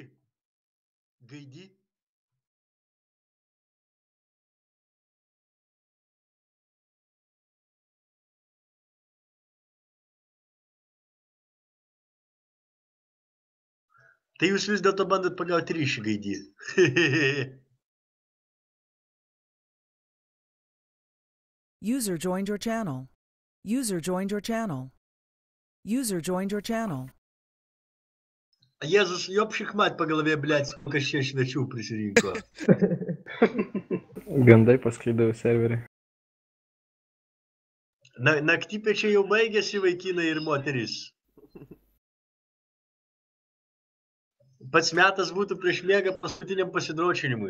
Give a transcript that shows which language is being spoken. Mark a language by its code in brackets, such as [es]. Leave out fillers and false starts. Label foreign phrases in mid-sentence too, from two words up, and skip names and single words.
[lt] Gaidį? Tai jūs vis dėlto bandot pagauti ryšį, gaidį. [en] User joined your channel. User joined your channel. User joined your channel. [lt] Jėzus, jopšik mat pagalvė, blėt, kas čia švečių prisirinko. Gandai paskleidavo serverį. Naktypečiai jau baigėsi, vaikinai ir moteris. Pats metas būtų prieš miegą paskutiniam pasidročinimui.